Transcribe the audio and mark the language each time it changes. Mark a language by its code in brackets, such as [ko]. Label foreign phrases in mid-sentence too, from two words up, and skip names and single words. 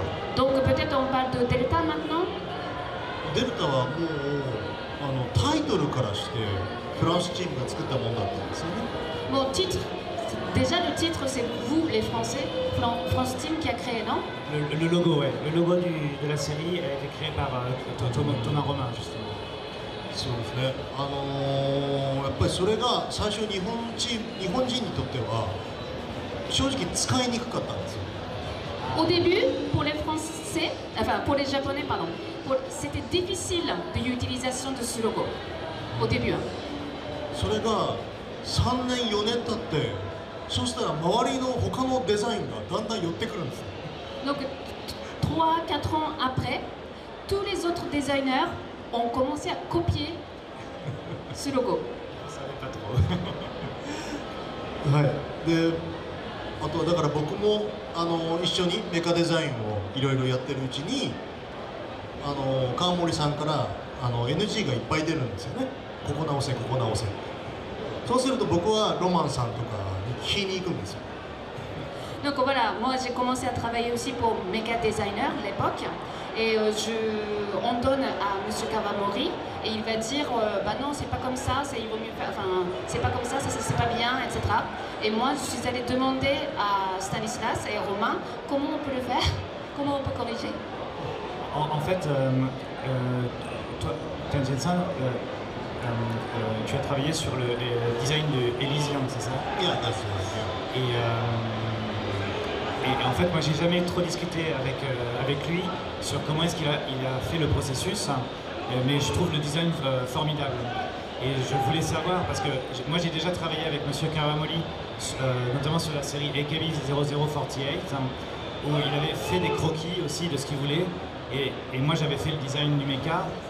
[fr] Donc peut-être on parle de Delta maintenant. [ja] デルタはもうタイトルからしてフランスチームが作ったものだったんですよね。 [fr] Bon, titre. Déjà le titre c'est vous les Français, France Team qui a créé, non? Le logo, ouais. Le logo de la série a été créé par Thomas Romain, justement. [ja] そうですね。やっぱりそれが最初日本人にとっては正直使いにくかったんですよ。 [fr] Au début, pour les Français, enfin pour les Japonais, pardon, c'était difficile de l'utilisation de ce logo. Au début. [ja] それが3年4年経って、そうしたら周りの他のデザインがだんだん寄ってくるんですよ。 [fr] Donc 3-4 ans après, tous les autres designers ont commencé à copier ce logo. Je savais pas trop. [ja] はい。で、あとだから僕も一緒にメカデザインをいろいろやってるうちに川森さんから NG がいっぱい出るんですよね。ここ直せここ直せ。そうすると僕はロマンさんとかに聞きに行くんですよ。 [fr] Donc voilà, moi j'ai commencé à travailler aussi pour [en] Mecha Designer [fr] à l'époque. et on donne à Monsieur Kawamori et il va dire bah non, c'est pas comme ça, il vaut mieux faire, enfin c'est pas comme ça, c'est pas bien, etc. Et moi je suis allée demander à Stanislas et Romain comment on peut le faire, comment on peut corriger. En fait, toi, Tenjin-san, tu as travaillé sur le design de Elysium, c'est ça? [en] Yeah, that's right, yeah. [fr] Et en fait, moi, j'ai jamais trop discuté avec lui sur comment est-ce qu'il a fait le processus, mais je trouve le design formidable. Et je voulais savoir, parce que moi, j'ai déjà travaillé avec Monsieur Kawamori, notamment sur la série AKB 0048, où il avait fait des croquis aussi de ce qu'il voulait, et moi, j'avais fait le design du mecha.